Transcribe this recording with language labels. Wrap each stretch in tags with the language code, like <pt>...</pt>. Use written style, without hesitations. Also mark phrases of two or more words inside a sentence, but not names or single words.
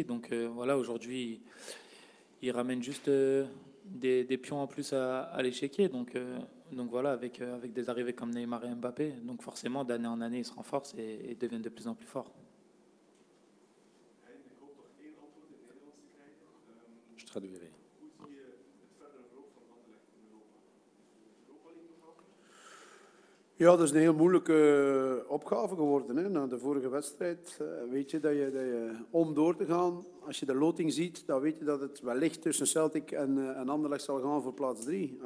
<fr>Donc voilà, aujourd'hui, ils ramènent juste des pions en plus à l'échiquier. Donc voilà, avec des arrivées comme Neymar et Mbappé. Donc forcément, d'année en année, ils se renforcent et deviennent de plus en plus forts. Je traduirai.</fr> <nl>Ja, dat is een heel moeilijke opgave geworden. Hè. Na de vorige wedstrijd weet je dat je om door te gaan, als je de loting ziet, dan weet je dat het wellicht tussen Celtic en Anderlecht zal gaan voor plaats 3.</nl>